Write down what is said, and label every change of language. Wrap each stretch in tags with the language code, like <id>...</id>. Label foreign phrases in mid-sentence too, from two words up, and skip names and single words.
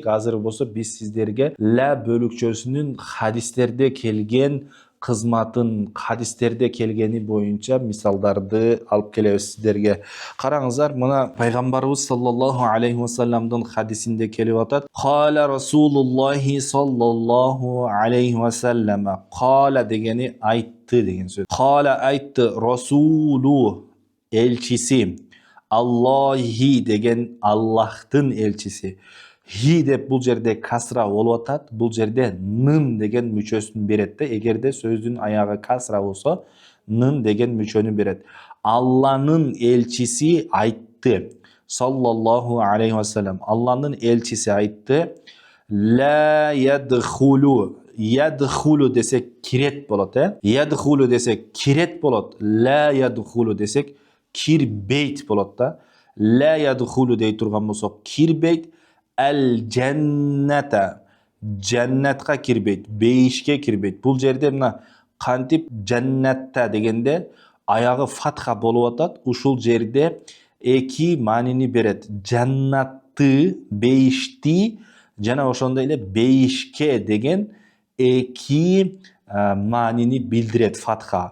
<ky>Азыр болсо биз сиздерге ла бөлүкчөсүнүн хадистерде келген кызматын, хадистерде келгени боюнча мисалдарды алып келебиз сиздерге. Караңыздар, мына пайгамбарыбыз</ky> <ar>صلى الله عليه وسلم</ar> <ky>хадисинде келип атат.</ky> <ar>قال رسول الله صلى الله عليه وسلم.</ar> <ky>Кала дегени айтты деген сөз. Кала айтты, Расулу элчиси, Аллахи деген Аллахтын элчиси. Хи деп бул жерде касра болуп атат. Бул жерде нын деген мүчөсүн берет да. Эгерде сөздүн аягы касра болсо, нын деген мүчөнү берет. Алланын элчиси айтты.</ky> <ar>صلى الله عليه وسلم.</ar> <ky>Алланын элчиси айтты.</ky> <ar>لا يدخل.</ar> <ky>Ядхулу десек кирет болот, Ядхулу десек кирет болот.</ky> <ar>لا يدخل</ar> <ky>десек кирбейт болот да.</ky> <ar>لا يدخل</ar> <ky>дей турган болсок кирбейт.</ky> <ar>الجنة,</ar> <ky>жаннатка кирбейт, бейишке кирбейт. Бул жерде мына кантип жаннатта дегенде аягы фатха болуп атат. Ушул жерде эки маанини берет. Жаннатты, бейишти жана ошондой эле бейишке деген эки маанини билдирет фатха.</ky>